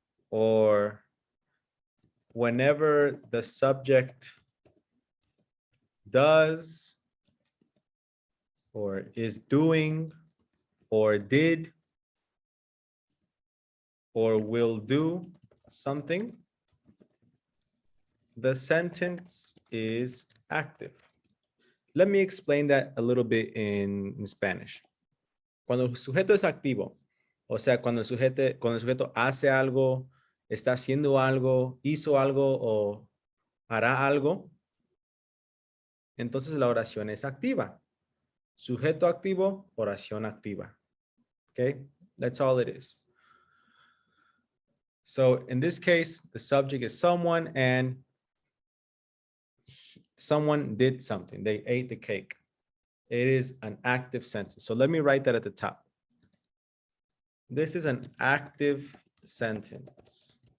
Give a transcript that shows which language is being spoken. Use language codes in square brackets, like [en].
[en] or whenever the subject does or is doing or did or will do something, the sentence is active. Let me explain that a little bit in Spanish. [es] Cuando el sujeto es activo, o sea, cuando el sujeto hace algo, está haciendo algo, hizo algo o hará algo, entonces la oración es activa. Sujeto activo, oración activa. [en] Okay, that's all it is. So in this case, the subject is someone and someone did something. They ate the cake. It is an active sentence. So let me write that at the top. This is an active sentence.